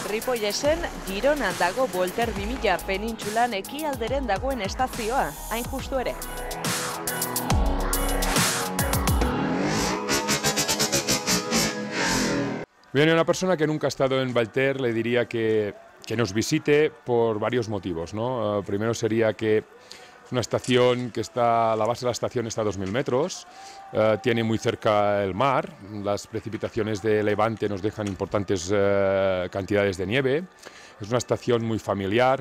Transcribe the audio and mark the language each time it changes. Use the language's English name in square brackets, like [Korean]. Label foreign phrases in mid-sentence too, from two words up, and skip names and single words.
[Basque] Markoilesen, Gironan dago Volter 2000 penintsulan ekialderen dagoen estazioa, hain justu ere. [Spanish] Bien, a una persona que nunca ha estado en Valter le diría que nos visite por varios motivos, ¿no? Primero sería que es una estación que está, la base de la estación está a 2000 metros, tiene muy cerca el mar, las precipitaciones de levante nos dejan importantes cantidades de nieve, es una estación muy familiar,